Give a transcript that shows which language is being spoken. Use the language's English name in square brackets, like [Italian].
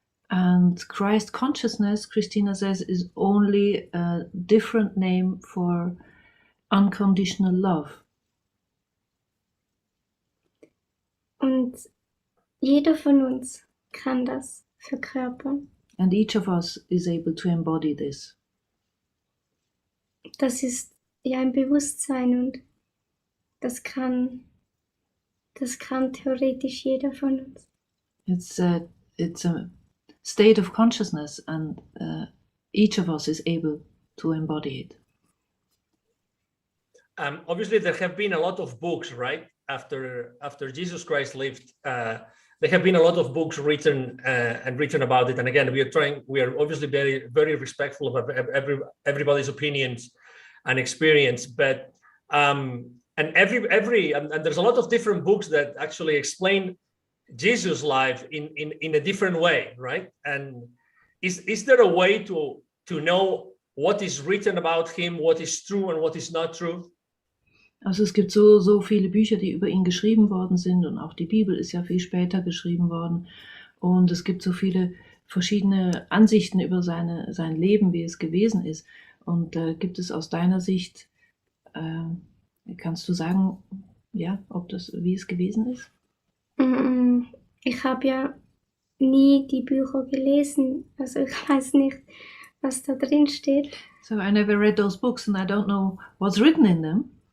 [English] And Christ consciousness, Christina says, is only a different name for unconditional love. [German] Und jeder von uns kann das verkörpern. [English] And each of us is able to embody this. [German] Das ist ja ein Bewusstsein und das kann theoretisch jeder von uns. [English] It's a state of consciousness, and each of us is able to embody it. Obviously, there have been a lot of books, right? After Jesus Christ lived, there have been a lot of books written about it. And again, we are obviously very, very respectful of everybody's opinions and experience. But and there's a lot of different books that actually explain Jesus' life in a different way, right? And is there a way to know what is written about him, what is true and what is not true? [German] Also es gibt so viele Bücher, die über ihn geschrieben worden sind, und auch die Bibel ist ja viel später geschrieben worden. Und es gibt so viele verschiedene Ansichten über sein Leben, wie es gewesen ist. Und gibt es aus deiner Sicht, kannst du sagen, ja, wie es gewesen ist? Ich habe ja nie die Bücher gelesen, also ich weiß nicht, was da drin steht. [English] So I never read those books and I don't know what's written in them.